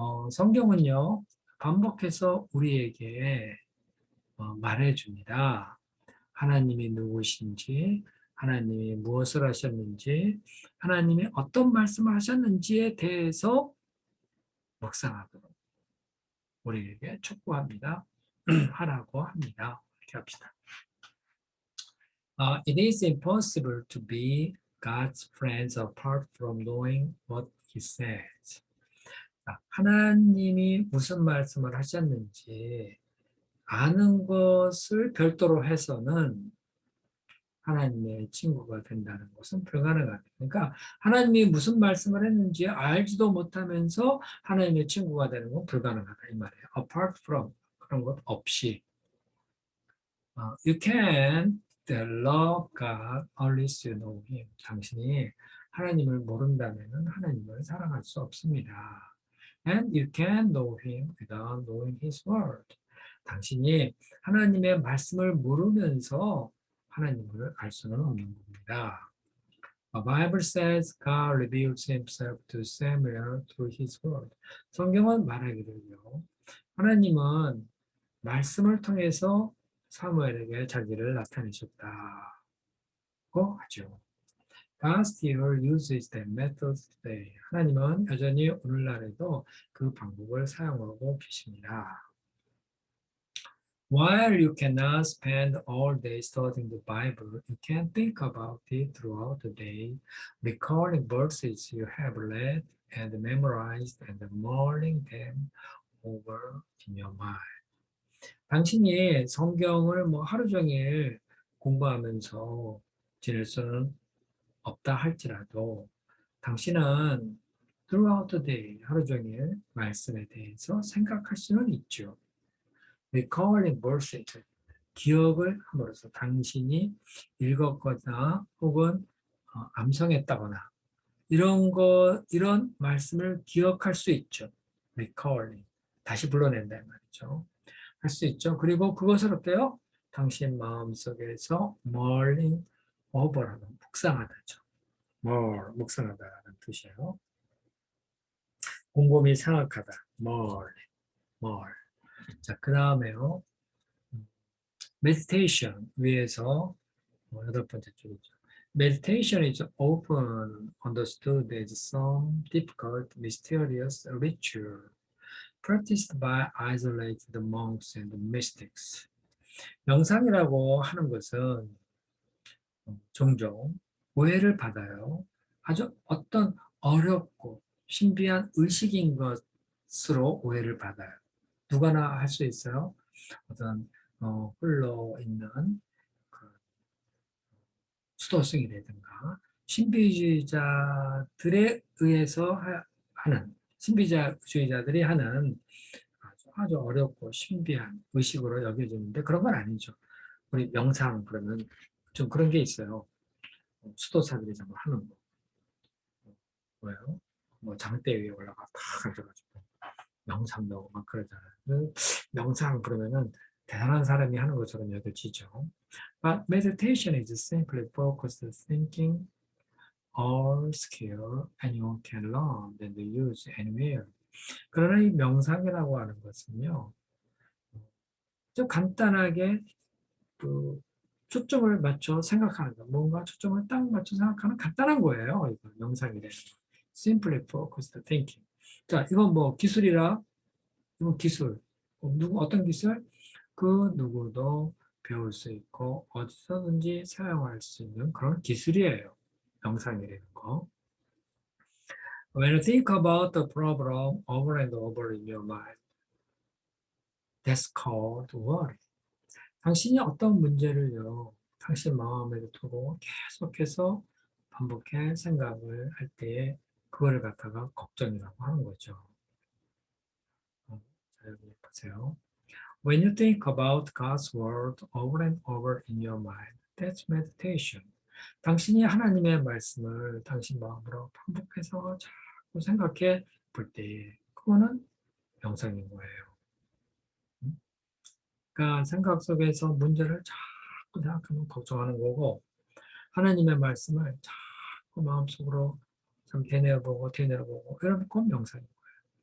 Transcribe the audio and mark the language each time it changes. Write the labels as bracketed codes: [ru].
[ko] 성경은요, 반복해서 우리에게 말해줍니다. 하나님이 누구신지, 하나님이 무엇을 하셨는지, 하나님이 어떤 말씀을 하셨는지에 대해서 묵상하도록 우리에게 촉구합니다. 하라고 합니다. 이렇게 합시다. [en] It is impossible to be God's friends apart from knowing what He says. [ko] 하나님이 무슨 말씀을 하셨는지 아는 것을 별도로 해서는 하나님의 친구가 된다는 것은 불가능합니다. 그러니까 하나님이 무슨 말씀을 했는지 알지도 못하면서 하나님의 친구가 되는 건 불가능하다 이 말이에요. [en] Apart from [ko] 그런 것 없이. [en] You can love God unless you know Him. [ko] 당신이 하나님을 모른다면 하나님을 사랑할 수 없습니다. [en] And you can know Him without knowing His word. [ko] 당신이 하나님의 말씀을 모르면서 하나님을 알 수는 없는 겁니다. [en] The Bible says God reveals Himself to Samuel through His word. [ko] 성경은 말하기를요. 하나님은 말씀을 통해서 사무엘에게 자기를 나타내셨다고 하죠. [en] God still uses that method today. [ko] 하나님은 여전히 오늘날에도 그 방법을 사용하고 계십니다. [en] While you cannot spend all day studying the Bible, you can think about it throughout the day, recalling verses you have read and memorized and mulling them over in your mind. [ko] 당신이 성경을 하루 종일 공부하면서 지낼 수는 없다 할지라도 당신은 [en] throughout the day, [ko] 하루 종일 말씀에 대해서 생각할 수는 있죠. [en] Recalling verses, [ko] 기억을 함으로써 당신이 읽었거나 혹은 암송했다거나 이런 말씀을 기억할 수 있죠. Recalling, 다시 불러낸다 말이죠. 할 수 있죠. 그리고 그것을 어때요? 당신 마음속에서 [en] mulling over [ko] 하다, 묵상하다죠. 묵상하다라는 뜻이에요. 곰곰이 생각하다, mull. 자, 그 다음에요. meditation 위에서 여덟 번째 줄이죠. [en] Meditation is often understood as some difficult, mysterious ritual practiced by isolated monks and mystics. [ko] 명상이라고 하는 것은 종종 오해를 받아요. 아주 어떤 어렵고 신비한 의식인 것으로 오해를 받아요. 누구나 할 수 있어요. 어떤 흘러 있는 그 수도승이라든가 신비주의자들에 의해서 하는 신비주의자들이 하는 아주 어렵고 신비한 의식으로 여겨지는데 그런 건 아니죠. 우리 명상 그러면 좀 그런 게 있어요. 수도사들이 정말 하는 거. 뭐예요? 뭐 장대 위에 올라가 탁 앉아가지고 명상도 하고 막 그러잖아요. 명상 그러면은 대단한 사람이 하는 것처럼 여겨지죠. [en] But meditation is simply focused thinking or skill anyone can learn and use anywhere. [ko] 그러나 이 명상이라고 하는 것은요, 좀 간단하게 그 초점을 맞춰 생각하는 거, 뭔가 초점을 딱 맞춰 생각하는 간단한 거예요. 이거 명상이래요. [en] Simply focused thinking. [ko] 자, 이건 뭐 기술이라, 이건 기술. 어떤 기술? 그 누구도 배울 수 있고 어디서든지 사용할 수 있는 그런 기술이에요. 명상이라는 거. [en] When you think about the problem over and over in your mind, that's called worry. [ko] 당신이 어떤 문제를요, 당신 마음에 두고 계속해서 반복해 생각을 할 때에 그거를 갖다가 걱정이라고 하는 거죠. 자, 여기 보세요. [en] When you think about God's word over and over in your mind, that's meditation. [ko] 당신이 하나님의 말씀을 당신 마음으로 반복해서 자꾸 생각해 볼 때, 그거는 명상인 거예요. 그러니까 생각 속에서 문제를 자꾸 생각하면 걱정하는 거고, 하나님의 말씀을 자꾸 마음속으로 참 되뇌어보고, 이러면 그건 명상인 거예요.